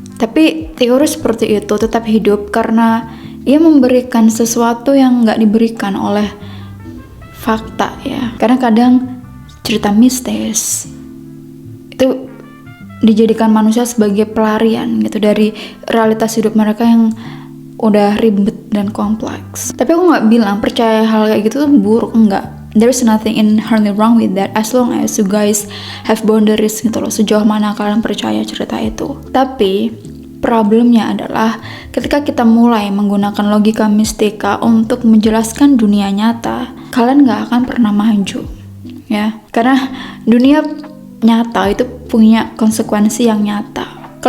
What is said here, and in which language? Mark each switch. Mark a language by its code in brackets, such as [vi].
[id] Tapi teori seperti itu tetap hidup karena ia memberikan sesuatu yang nggak diberikan oleh fakta ya. Karena kadang cerita mistis itu dijadikan manusia sebagai pelarian gitu dari realitas hidup mereka yang udah ribet dan kompleks. Tapi aku nggak bilang percaya hal kayak gitu tuh buruk, enggak. [en] There's nothing inherently wrong with that as long as you guys have boundaries [id] gitu loh, sejauh mana kalian percaya cerita itu. Tapi problemnya adalah ketika kita mulai menggunakan logika mistika untuk menjelaskan dunia nyata, kalian nggak akan pernah maju ya, karena dunia nyata itu punya konsekuensi yang nyata.